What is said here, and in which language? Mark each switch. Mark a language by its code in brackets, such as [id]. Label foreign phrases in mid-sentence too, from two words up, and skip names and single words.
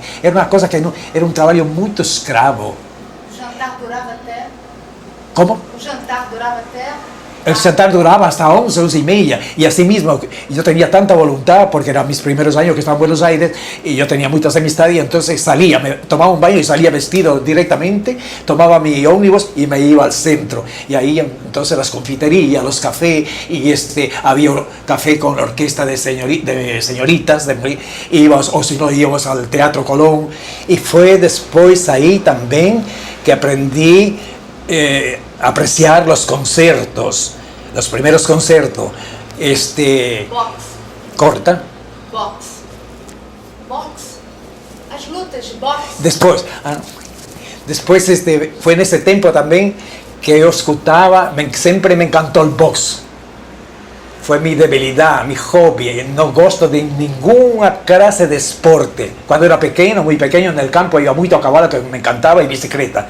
[es] Era una cosa que era un trabajo muy escravo. [pt] O jantar durava até? [es] ¿Cómo? [pt] O jantar durava até? [es] El jantar duraba hasta 11, 11:30 y así mismo yo tenía tanta voluntad porque eran mis primeros años que estaba en Buenos Aires y yo tenía muchas amistades y entonces salía, me tomaba un baño y salía vestido directamente, tomaba mi ómnibus y me iba al centro y ahí entonces las confiterías, los cafés y había café con la orquesta de señoritas, o si no íbamos al Teatro Colón y fue después ahí también que aprendí apreciar los conciertos, los primeros conciertos. Box. Corta. [pt] Box. As lutas de boxe. [es] Después fue en ese tiempo también que yo escuchaba, siempre me encantó el box. Fue mi debilidad, mi hobby. No gosto de ninguna clase de deporte. Cuando era pequeño, muy pequeño, en el campo iba mucho a caballo, que me encantaba, y bicicleta.